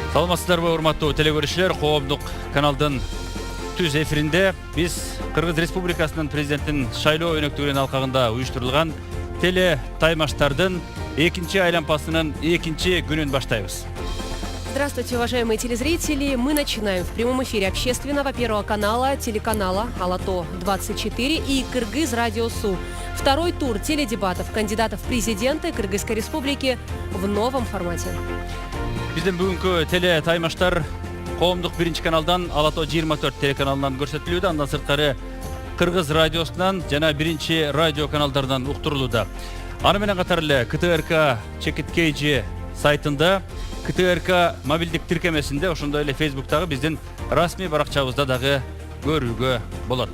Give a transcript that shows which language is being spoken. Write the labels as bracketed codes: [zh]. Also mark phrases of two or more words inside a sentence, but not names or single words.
[ky] Саламатсыздарбы, урматтуу телекөрүүчүлөр, коомдук каналдын түз эфиринде биз Кыргыз Республикасынын президенттин шайлоо өнөктүгүнүн алкагында уюштурулган теле таймаштардын экинчи айлампасынын экинчи күнүн баштайбыз. [ru] Здравствуйте, уважаемые телезрители. Мы начинаем в прямом эфире общественного Первого канала, телеканала Алато-24 и Кыргыз Радио Су. Второй тур теледебатов кандидатов в президенты Кыргызской Республики в новом формате. [ky] Биздин бүгүнкү теле таймаштар коомдук биринчи каналдан Алато-24 телеканалынан көрсөтүлүүдө, андан сырткары Кыргыз радиосунан жана биринчи радио каналдардан уктурулууда. Аны менен катар эле КТРК Чекиткейжи сайтында, КТРК мобилдик тиркемесинде, ошондой эле Фейсбуктагы биздин расмий баракчабызда дагы көрүүгө болот.